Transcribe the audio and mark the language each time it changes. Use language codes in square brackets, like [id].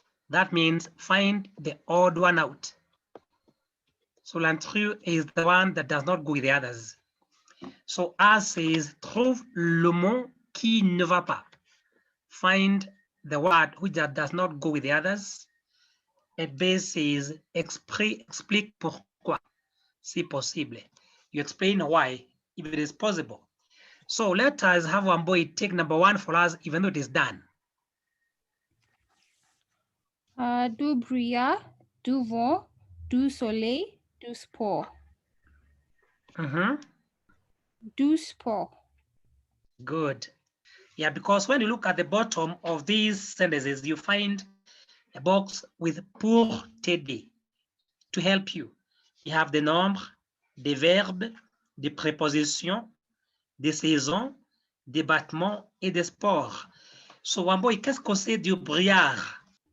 [en] That means find the odd one out. So l'intrus is the one that does not go with the others. So A says, [fr] trouve le mot qui ne va pas. [en] Find the word which does not go with the others. And B says, [fr] explique pourquoi, si possible. [en] You explain why, if it is possible. So let us have one boy take number 1 for us, even though it is done. [fr] Du brouillard, du vent, du soleil, du sport. Du sport. [en] Good. Yeah, because when you look at the bottom of these sentences, you find a box with [fr] pour t'aider [en] to help you. You have the [fr] nombre, des verbes, des prépositions, des saisons, des battements et des sports. [en] So, [fr] Wamboy, qu'est-ce que c'est du brouillard?